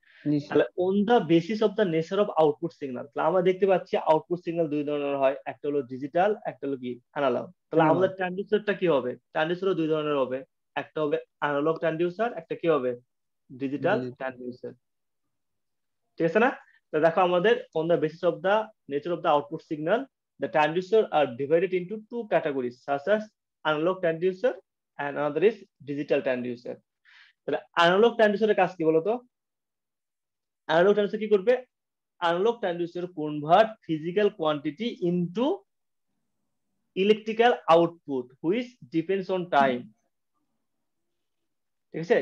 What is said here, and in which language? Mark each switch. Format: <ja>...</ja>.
<bn>জি sir. তাহলে</bn> <en>on the basis of the nature of output signal,</en> <bn>তাহলে আমরা দেখতে পাচ্ছি আউটপুট সিগন্যাল দুই ধরনের হয়, একটা হলো ডিজিটাল, একটা হলো কি অ্যানালগ। তাহলে আমাদের ট্রান্সডিউসারটা কি হবে? ট্রান্সডিউসারও দুই ধরনের হবে, একটা হবে অ্যানালগ ট্রান্সডিউসার, একটা কি হবে? ডিজিটাল ট্রান্সডিউসার, ঠিক আছে না? তো দেখো আমাদের</bn> <en>On the basis of the nature of the output signal, the transducer are divided into two categories such as analog transducer and another is digital transducer.</en> <bn>তাহলে অ্যানালগ ট্রান্সডিউসারের কাজ কি বলতো? অ্যানালগ ট্রান্সডিউসার কি করবে?</bn> <en>Analog transducer convert physical quantity into electrical output which depends on time,</en> <bn>ঠিক আছে?</bn>